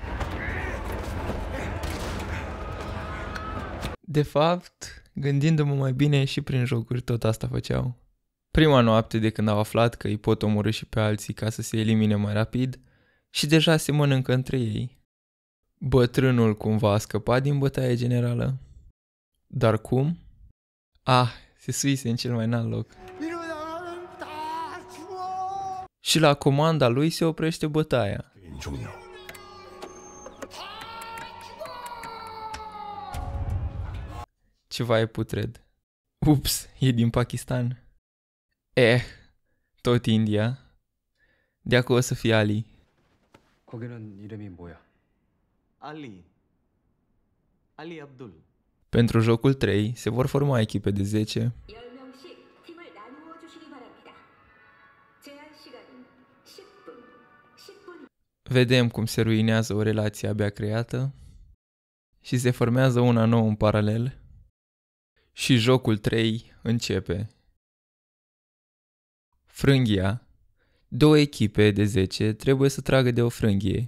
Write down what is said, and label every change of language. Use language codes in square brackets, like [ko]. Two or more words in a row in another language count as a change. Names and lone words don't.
[ro] De fapt, gândindu-mă mai bine, și prin jocuri tot asta făceau. Prima noapte de când au aflat că îi pot omorî și pe alții ca să se elimine mai rapid, și deja se mănâncă între ei. Bătrânul cumva a scăpat din bătaie generală. Dar cum? Se suise în cel mai înalt loc. [ko] 일어나면 다 죽어. [ro] Și la comanda lui se oprește bătaia. [ko] 종료. [ro] Ceva e putred. Ups, e din Pakistan. Tot India. De acolo o să fie Ali. [ko] 거기는 이름이 뭐야? 알리 압둘. [ro] Pentru jocul 3 se vor forma echipe de 10. [ko] 10명씩 팀을 나누어 주시기 바랍니다. 제한 시간은 10분. 10분. [ro] Vedem cum se ruinează o relație abia creată și se formează una nouă în paralel. Și jocul 3 începe. Frânghia. 2 echipe de 10 trebuie să tragă de o frânghie.